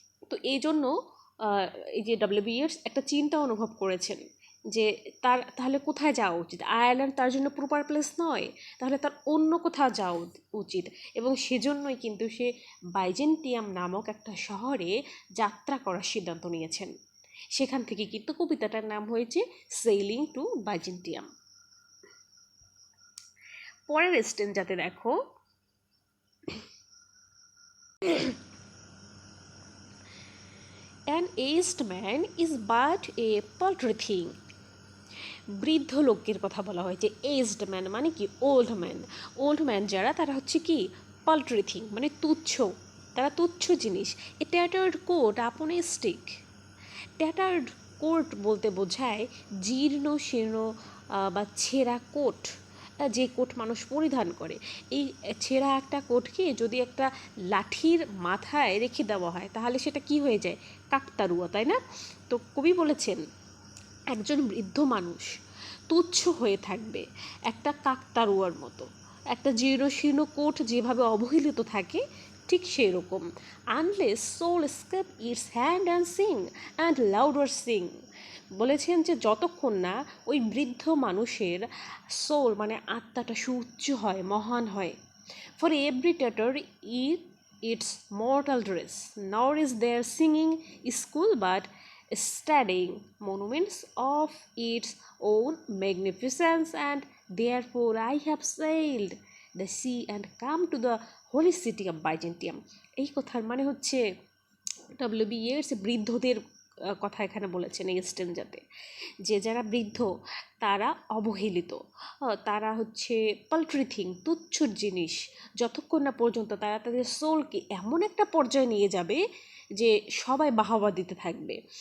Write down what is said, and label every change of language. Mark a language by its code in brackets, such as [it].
[bn] তো এই জন্য এই যে ডব্লিউ.বি. ইয়েটস একটা চিন্তা অনুভব করেছেন যে তার তাহলে কোথায় যাওয়া উচিত, আয়ারল্যান্ড তার জন্য প্রপার প্লেস নয়, তাহলে তার অন্য কোথাও যাওয়া উচিত। এবং সেজন্যই কিন্তু সে বাইজেন্টিয়াম নামক একটা শহরে যাত্রা করার সিদ্ধান্ত নিয়েছেন। সেখান থেকে কিন্তু কবিতাটার নাম হয়েছে সেইলিং টু বাইজেন্টিয়াম। পরের স্টেঞ্জাতে দেখো, [en] An aged man is but a paltry thing. [bn] বৃদ্ধ লোকের কথা বলা হয়েছে। এজড ম্যান মানে কি, ওল্ড ম্যান। ওল্ড ম্যান যারা, তারা হচ্ছে কি পাল্ট্রি থিং, মানে তুচ্ছ, তারা তুচ্ছ জিনিস। [en] A tattered coat upon a stick. [bn] ট্যাটার্ড কোট বলতে বোঝায় জীর্ণ শীর্ণ বা ছেঁড়া কোট, যে কোট মানুষ পরিধান করে। এই ছেঁড়া একটা কোটকে যদি একটা লাঠির মাথায় রেখে দেওয়া হয় তাহলে সেটা কি হয়ে যায়, কাকতারুয়া, তাই না? তো কবি বলেছেন একজন বৃদ্ধ মানুষ তুচ্ছ হয়ে থাকবে একটা কাকতারুয়ার মতো। একটা জীর্ণশীর্ণ কোট যেভাবে অবহেলিত থাকে, ঠিক সেই রকম। [en] Unless soul scape its hand and sing and louder sing. বলেছেন যে যতক্ষণ না ওই বৃদ্ধ মানুষের সোল মানে আত্মাটা সুউচ্চ হয়, মহান হয়। For every tatter its mortal dress, nor is there singing school but studying monuments of its own magnificence, and therefore I have sailed the sea and come to the holy city of Byzantium. [bn] এই কথার মানে হচ্ছে ডব্লিউ.বি. Yeats বৃদ্ধদের কথা এখানে বলেছেন এই স্টেঞ্জাতে, যে যারা বৃদ্ধ তারা অবহেলিত, তারা হচ্ছে পাল্ট্রি থিং, তুচ্ছ জিনিস, যতক্ষণ না পর্যন্ত তারা তাদের সোলকে এমন একটা পর্যায়ে নিয়ে যাবে যে সবাই বাহবা দিতে থাকবে।